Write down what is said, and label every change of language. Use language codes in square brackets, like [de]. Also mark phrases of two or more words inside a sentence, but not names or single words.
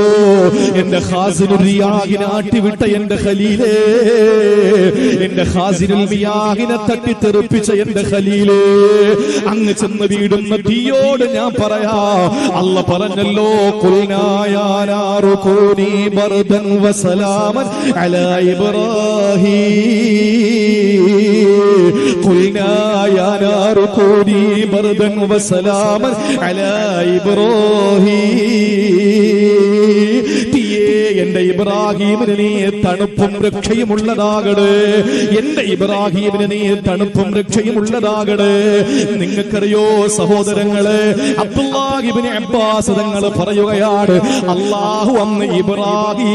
[ml] എന്റെ ഖാസിനുൽ റിയാഹിനെ ആട്ടിവിട്ട എന്റെ ഖലീലേ, എന്റെ ഖാസിനുൽ മിയാഹിനെ തട്ടിത്തെറിപ്പിച്ച എന്റെ ഖലീലേ, അങ്ങ് ചെന്ന് വീടുന്ന തീയോട് ഞാൻ പറയാ. അള്ളാഹ് പറഞ്ഞല്ലോ, [ar] قلنا يا نار كوني بردا وسلاما على إبراهيم قلنا يا نار كوني بردا وسلاما على إبراهيم. [ml] എന്റെ ഇബ്രാഹിമിന് നീ തണുപ്പും രക്ഷയും ഉള്ളതാകണേ, എന്റെ ഇബ്രാഹിമിന് നീ തണുപ്പും രക്ഷയും ഉള്ളതാകണേ. നിങ്ങൾക്കറിയോ സഹോദരങ്ങളെ, അബ്ദുല്ലാഹ് ഇബ്നു അബ്ബാസ് തങ്ങൾ പറയുകയാണ്, അല്ലാഹു അന്ന് ഇബ്രാഹിം